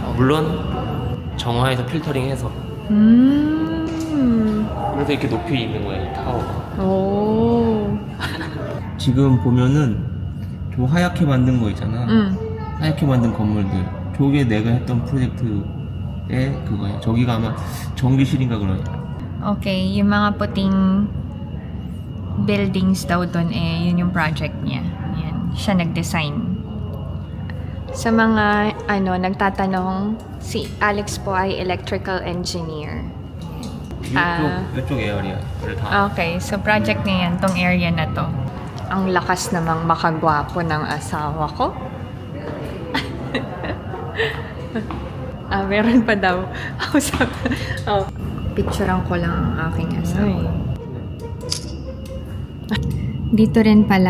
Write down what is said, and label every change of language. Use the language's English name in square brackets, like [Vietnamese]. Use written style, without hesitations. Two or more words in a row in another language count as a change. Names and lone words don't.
[Korean] 물론 정화해서 필터링해서. 그래서 이렇게 높이 있는 거야, 이 타워가. 오. 지금 보면은 저 하얗게 만든 거 있잖아. 하얗게 만든 건물들, 저게 내가 했던 프로젝트의 그거야. 저기가 아마 전기실인가 그러네. [Filipino] Okay, yung mga puting buildings daw doon yun yung project niya. Yan, siya nag-design. Sa mga nagtatanong, si Alex po ay electrical engineer. 이쪽 에어리아를 다. Okay, so project niya yan, tong area na to. Ang lakas namang makagwapo ng asawa ko. Meron pa daw. Picturean ko lang ang aking asawa. Dito rin pala.